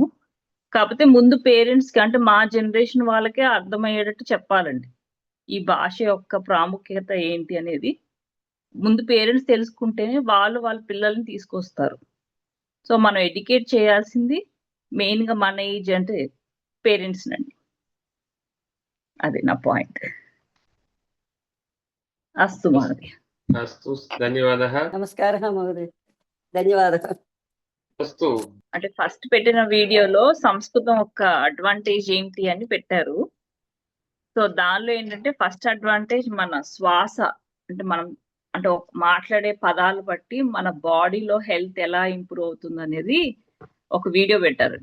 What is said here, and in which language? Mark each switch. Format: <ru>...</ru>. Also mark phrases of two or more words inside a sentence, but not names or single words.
<te>కాకపోతే ముందు పేరెంట్స్ కి అంటే మా జనరేషన్ వాళ్ళకే అర్థమయ్యేటట్టు చెప్పాలండి ఈ భాష యొక్క ప్రాముఖ్యత ఏంటి అనేది. ముందు పేరెంట్స్ తెలుసుకుంటేనే వాళ్ళు వాళ్ళ పిల్లల్ని తీసుకొస్తారు. సో మనం ఎడ్యుకేట్ చేయాల్సింది మెయిన్ గా మన ఏజ్ అంటే పేరెంట్స్ నండి. అది నా పాయింట్.</te> <sa>అస్తు మహోదయ. अस्तु, धन्यवादः. नमस्कारः महोदय, धन्यवादः.</sa> <te>వస్తూ అంటే ఫస్ట్ పెట్టిన వీడియోలో సంస్కృతం యొక్క అడ్వాంటేజ్ ఏంటి అని పెట్టారు. సో దానిలో ఏంటంటే</te> <en>first advantage</en> <te>మన శ్వాస, అంటే మనం అంటే మాట్లాడే పదాలు బట్టి మన బాడీలో హెల్త్ ఎలా ఇంప్రూవ్ అవుతుంది అనేది ఒక వీడియో పెట్టారు.</te>